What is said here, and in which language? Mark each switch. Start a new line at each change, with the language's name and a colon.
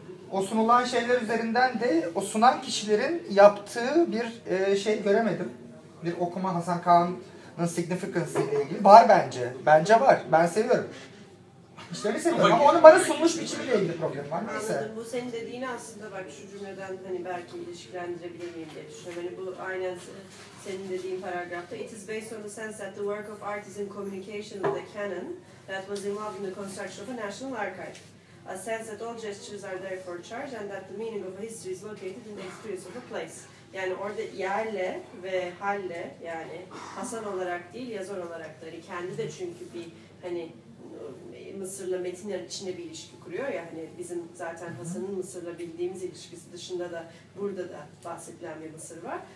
Turkish: O sunulan şeyler üzerinden de o sunan kişilerin yaptığı bir şey göremedim. Bir okuma Hasan Kağan'ın significance ile ilgili. Var bence. Bence var. Ben seviyorum. İşlerini seviyorum ama onun bana sunmuş biçimiyle ilgili problem var. Neyse. Anladım. Bu senin dediğini aslında bak şu cümleden hani belki ilişkilendirebilir miyim diye düşünüyorum. Hani bu aynen senin dediğin paragrafta.
English: It is based on the sense that the work of art is in communication with the canon that was involved in the construction of a national archive. A sense that all gestures are therefore charged and that the meaning of a history is located in the experience of a place.
Turkish: Yani orada yerle ve halle yani Hasan olarak değil yazar olarak da hani kendi de çünkü bir hani Mısır'la metinler içinde bir ilişki kuruyor ya hani bizim zaten Hasan'ın Mısır'la bildiğimiz ilişkisi dışında da burada da bahsedilen bir Mısır var.